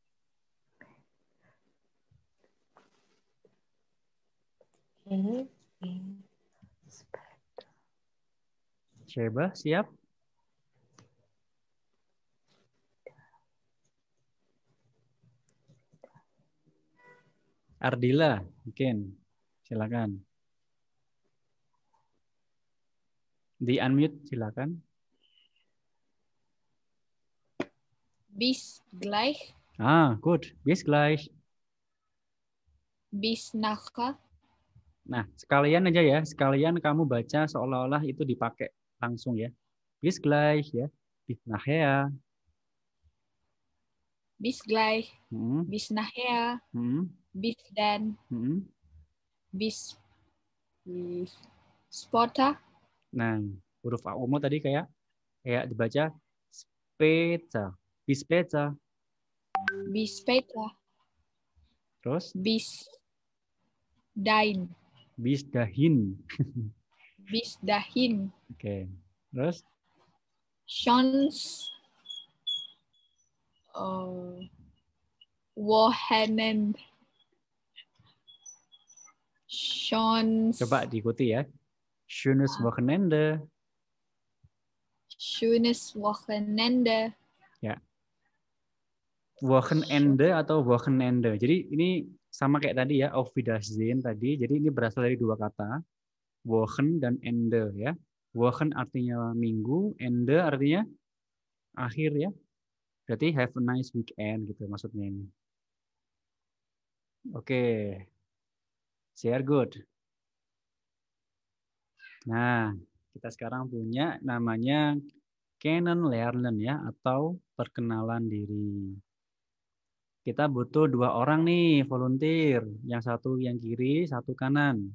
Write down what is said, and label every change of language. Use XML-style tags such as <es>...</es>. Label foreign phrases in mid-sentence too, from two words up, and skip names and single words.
<id>Coba siap? Ardila, mungkin. Silakan. Di unmute silakan.</id> <de>Bis gleich. Ah, good. Bis gleich. Bis nachher.</de> <id>Nah, sekalian aja ya. Sekalian kamu baca seolah-olah itu dipakai langsung ya.</id> <de>Bis gleich ya. Bis nachher. Bis gleich. Hmm. Bis nachher. Hmm. Bis dann. Hmm. Bis später.</de> <id>Nah, huruf A umum tadi kayak dibaca später.</id> <de>Bis später. Bis später.</de> <id>Terus</id> <de>Bis dahin. bis dahin. Bis dahin.</de> <id>Oke. Terus</id> <de>Chance. Wochenende. Chance.</de> <id>coba diikuti ya.</id> <de>Schönes Wochenende. Schönes Wochenende.</de> <id>Ya. Wochenende atau Wochenende. Jadi ini sama kayak tadi ya,</id> <de>Auf Wiedersehen tadi.</de> <id>Jadi ini berasal dari dua kata, Wochen dan Ende ya. Wochen artinya minggu, Ende artinya akhir ya. Berarti</id> <en>have a nice weekend</en> <id>gitu maksudnya ini. Oke. Sehr good. Nah, kita sekarang punya namanya Kennenlernen ya, atau perkenalan diri. Kita butuh 2 orang nih volunteer, yang satu yang kiri, satu kanan.</id>